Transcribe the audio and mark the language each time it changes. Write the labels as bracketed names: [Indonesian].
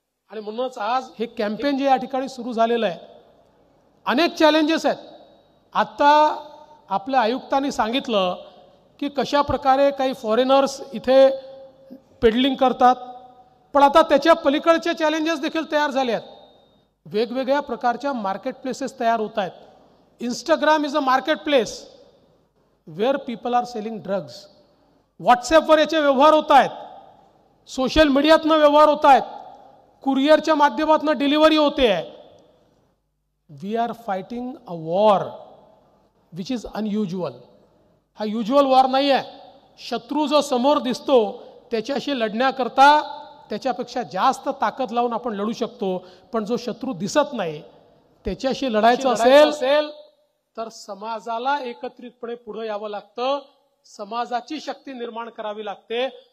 [Marathi] आणि म्हणूनच आज हे कॅम्पेन जे या ठिकाणी सुरू झालेलं आहे, अनेक चॅलेंजेस आहेत. आता आपल्या आयुक्तांनी सांगितलं की कशा प्रकारे काही फॉरेनर्स इथे पेडलिंग करतात, पण आता त्याच्या पलीकडचे चॅलेंजेस देखील तयार झाले आहेत. वेगवेगळ्या प्रकारच्या मार्केट प्लेसेस तयार होत आहेत. [English] Instagram is a market place where people are selling drugs. [Marathi] व्हॉट्सॲपवर याचे व्यवहार होत आहेत, सोशल मीडियातनं व्यवहार होत आहेत, कुरिअरच्या माध्यमातून डिलिव्हरी होते आहे. [English] We are fighting a war which is unusual. [Marathi] हा युज्युअल वॉर नाही आहे. शत्रू जो समोर दिसतो त्याच्याशी लढण्याकरता त्याच्यापेक्षा जास्त ताकद लावून आपण लढू शकतो, पण जो शत्रू दिसत नाही त्याच्याशी लढायचं असेल तर समाजाला एकत्रितपणे पुढे यावं लागतं, समाजाची शक्ती निर्माण करावी लागते.